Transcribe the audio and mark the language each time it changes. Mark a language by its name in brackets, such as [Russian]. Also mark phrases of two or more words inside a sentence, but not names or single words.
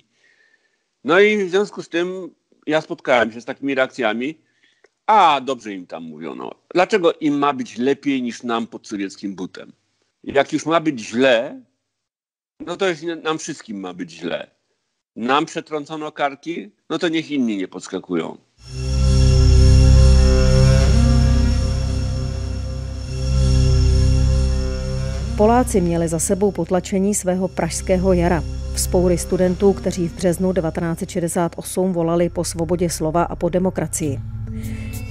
[Polish] No i w związku z tym ja spotkałem się z takimi reakcjami. A, dobrze im tam mówiono. Dlaczego im ma być lepiej niż nam pod sowieckim butem? Jak już ma być źle, no to nam wszystkim ma być źle. Nam przetrącono karki, no to niech inni nie podskakują. [Czech] Poláci měli za sebou potlačení svého pražského jara. Vzpoury studentů, kteří v březnu 1968 volali po svobodě slova a po demokracii.